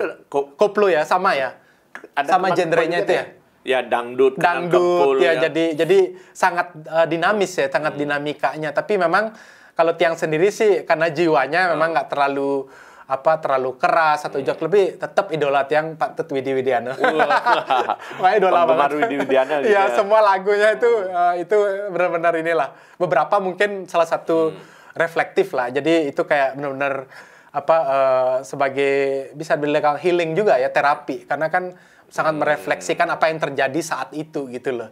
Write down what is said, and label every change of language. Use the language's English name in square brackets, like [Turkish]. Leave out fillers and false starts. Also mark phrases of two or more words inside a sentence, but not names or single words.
[Indonesian] koplo ya, sama ya. Ada sama genrenya itu ya. Ya dangdut ya. Jadi sangat dinamis ya, sangat dinamikanya. Tapi memang kalau Tiang sendiri sih karena jiwanya memang nggak terlalu keras atau lebih tetap idola Tiang Pak Tut Widi Widiana. Wah, idola banget. Widi Widiana. Iya, semua lagunya itu benar-benar inilah. Beberapa mungkin salah satu reflektif lah. Jadi itu kayak benar-benar sebagai bisa dibilang healing juga ya, terapi, karena kan sangat merefleksikan apa yang terjadi saat itu gitu loh.